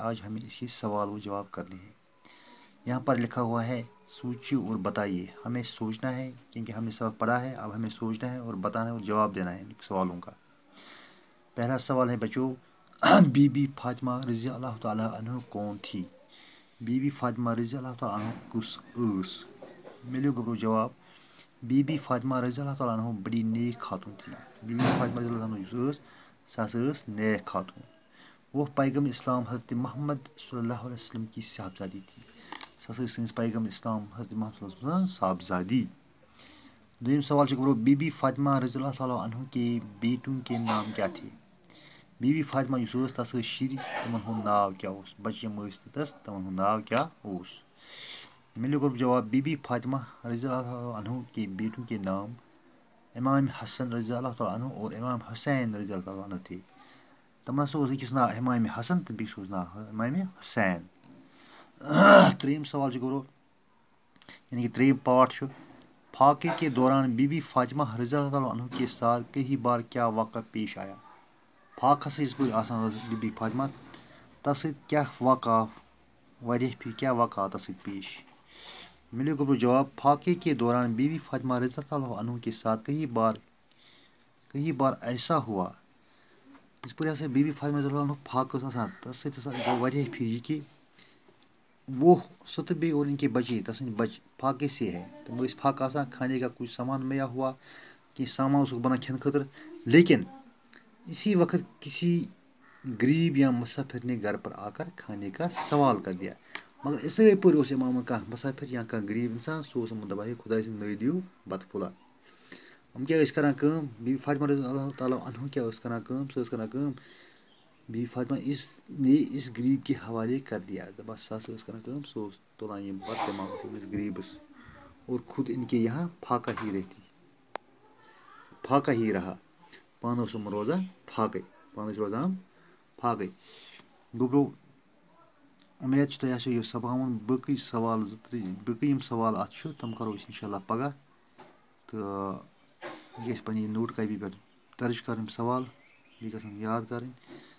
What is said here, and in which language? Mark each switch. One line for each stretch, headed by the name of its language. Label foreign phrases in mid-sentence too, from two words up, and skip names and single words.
Urdu: آج ہمیں اس کے سوال و جواب کرنے ہیں. یہاں پر لکھا ہوا ہے سوچیے اور بتائیے. ہمیں سوچنا ہے کیونکہ ہم نے سبق پڑھا ہے. اب ہمیں سوچنا ہے اور بتانا ہے اور جواب دینا ہے سوالوں کا. پہلا سوال ہے بچوں، بی بی فاطمہ رضی اللہ تعالیٰ عنہ کون تھی؟
Kashmiri: بی بی فاطمہ رضی اللہ تعالیٰ عنہ کس ٲس؟ ملیو گبرو جواب.
Urdu: بی بی فاطمہ رضی اللہ تعالیٰ عنہ بڑی نیک خاتون تھی.
Kashmiri: بی بی فاطمہ رضی اللہ عنہ یُس ٲس سۄ ہسا ٲس نیک خاتون.
Urdu: وہ پیغم اسلام حضرت محمد صلی اللہ علیہ وسلم کی صاحبزادی تھی.
Kashmiri: سۄ ہسا ٲس سٲنِس پیغم اسلام حضرت محمد صلی اللہ علیہ وسلم صاحبزادی. دوٚیِم سوال چھُ گبرو،
Urdu: بی بی فاطمہ رضی اللہ تعالیٰ عنہ کے بیٹوں کے نام کیا تھے؟
Kashmiri: بی بی فاطمہ یُس ٲس تَس ٲسۍ شُرۍ، تِمن ہُنٛد ناو کیٛاہ اوس؟ بچہِ یِم ٲسۍ تَس تِمن ہُنٛد ناو کیٛاہ اوس؟ ملیو گبرو جواب.
Urdu: بی بی فاطمہ رضی اللہ تعالیٰ عنہ کے بیٹوں کے نام امام حسن رضی اللہ تعالیٰ عنہ اور امام حسین رضی اللہ تعالیٰ عنہ تھے.
Kashmiri: تِمن ہسا اوس أکِس ناو امام حسن تہٕ بیٚکِس اوس ناو امام حسین. ترٛیٚیِم سوال چھُ گبرو، یعنی کہ ترٛیٚیِم پارٹ چھُ،
Urdu: فاقے کے دوران بی بی فاطمہ رضی اللہ تعالیٰ عنہ کے ساتھ کئی بار کیا واقعہ پیش آیا؟
Kashmiri: فاقہس یِژ پھِر آسان ٲس بی بی فاطمہ تَس سۭتۍ کیٛاہ واقعہ آو؟ واریاہ پھِرِ کیٛاہ واقعہ آو تَس سۭتۍ پیش؟ ملیو گبرو جواب.
Urdu: فاقے کے دوران بی بی فاطمہ رضی اللہ تعالیٰ عنہ کے ساتھ کئی بار ایسا ہوا.
Kashmiri: یِژ پھِر ہسا بی بی فاطمہ رضی اللہ عنہ فاقہٕ ٲس آسان تَس سۭتۍ ہسا گوٚو واریاہ پھِرِ یہِ کہِ وہ سُہ تہٕ بیٚیہِ
Urdu: اور ان کے بچے
Kashmiri: تس سٕنٛدۍ بچہِ
Urdu: فاقے سے ہے.
Kashmiri: تِم ٲسۍ فاقہٕ آسان،
Urdu: کھانے کا کچھ سامان میا ہوا،
Kashmiri: کینٛہہ سامان اوسُکھ بنان کھٮ۪نہٕ خٲطرٕ،
Urdu: لیکن اسی وقت کسی غریب یا مسافر نے گھر پر آ کر کھانے کا سوال کر دیا.
Kashmiri: مگر اِسے پٲٹھۍ اوس یِمن کانٛہہ مسافر یا کانٛہہ غریب اِنسان، سُہ اوس یِمن دپان ہے خۄداے سٕنٛدۍ نٲے دِیِو بتہٕ پھوٚلہ. یِم کیٛاہ ٲسۍ کران کٲم؟ بی بی فاطمہ رضی اللہ تعالیٰ عنہ کیٛاہ ٲس کران کٲم؟ سۄ ٲس کران کٲم،
Urdu: بی بی فاطمہ اس غریب کے حوالے کر دیا.
Kashmiri: دپان سۄ ہسا ٲس کران کٲم، سُہ اوس تُلان یِم بتہٕ دِوان اوس أمِس غریٖبس
Urdu: اور خود ان کے یہاں فاقہ ہی رہا.
Kashmiri: پانہٕ اوس یِم روزان پھاقے. گوٚبرو اُمید چھِ تۄہہِ آسیو یہِ سبق آمُت. باقٕے سوال باقٕے یِم سوال اَتھ چھُ تِم کَرو أسۍ اِنشاء اللہ پگاہ. تہٕ یہِ گژھِ پنٛنہِ نوٹ کاپی پٮ۪ٹھ درٕج کَرٕنۍ سوال، بیٚیہِ گژھن یاد کَرٕنۍ.